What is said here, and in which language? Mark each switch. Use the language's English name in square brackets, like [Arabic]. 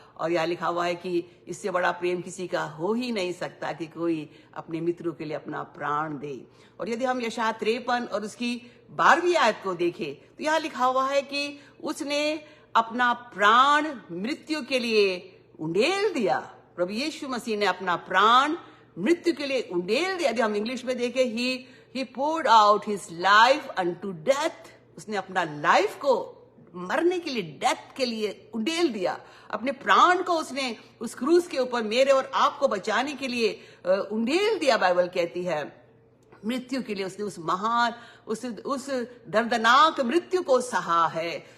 [Hindi] और यह लिखा हुआ है कि इससे बड़ा प्रेम किसी का हो ही नहीं सकता कि कोई अपने मित्रों के लिए अपना प्राण दे। और यदि हम यशायाह 53 और उसकी 12वीं आयत को देखें तो यहाँ लिखा हुआ है कि उसने अपना प्राण मृत्यु के लिए उंडेल दिया। प्रभु यीशु मसीह ने अपना प्राण मृत्यु के लिए उंडेल दिया। यदि हम इंग्लिश में देखें, [English] he poured out his life unto death। [Hindi] उसने अपना लाइफ को मरने के लिए, डेथ के लिए उंडेल दिया। अपने प्राण को उसने उस क्रूस के ऊपर मेरे और आपको बचाने के लिए उंडेल दिया। बाइबल कहती है मृत्यु के लिए उसने उस महान, उस दर्दनाक मृत्यु को सहा है।